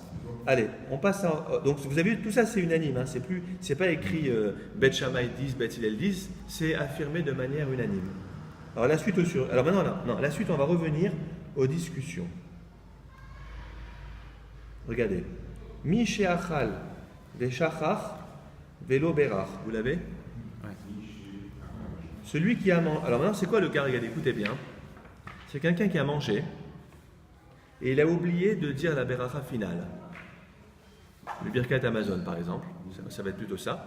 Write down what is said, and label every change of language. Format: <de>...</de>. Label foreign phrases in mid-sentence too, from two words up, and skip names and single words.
<fr>Allez, on passe à... Donc vous avez vu, tout ça c'est unanime, hein, c'est pas écrit Bet Shammai 10, Bet Hillel 10, c'est affirmé de manière unanime. Alors la suite la suite on va revenir aux discussions. Regardez.</fr> <he>מי שאכל ושכח ולא בירך.</he> <fr>Vous l'avez? Ouais. Celui qui a mangé... Alors maintenant c'est quoi le cas? Regardez, écoutez bien. C'est quelqu'un qui a mangé et il a oublié de dire la beracha finale. Le</fr> <he>ברכת המזון,</he> <fr>par exemple, ça va être plutôt ça.</fr>